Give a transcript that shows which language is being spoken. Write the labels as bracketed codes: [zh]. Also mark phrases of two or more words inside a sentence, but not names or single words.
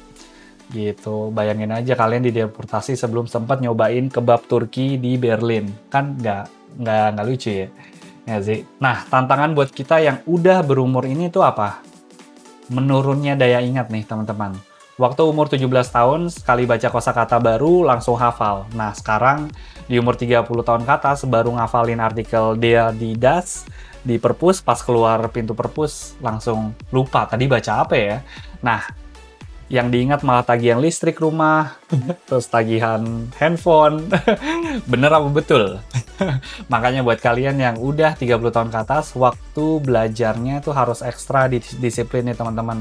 [id] Gitu, bayangin aja kalian dideportasi sebelum sempat nyobain kebab Turki di Berlin, kan nggak lucu ya. Ya sih. Nah, tantangan buat kita yang udah berumur ini tuh apa? Menurunnya daya ingat nih teman-teman. Waktu umur 17 tahun, sekali baca kosakata baru langsung hafal. Nah, sekarang di umur 30 tahun ke atas, baru ngafalin artikel [de] der, die, das, [id] di perpus, pas keluar pintu perpus, langsung lupa tadi baca apa ya. Nah, yang diingat malah tagihan listrik rumah, terus tagihan handphone. Bener apa betul? Makanya buat kalian yang udah 30 tahun ke atas, waktu belajarnya tuh harus ekstra disiplin nih teman-teman.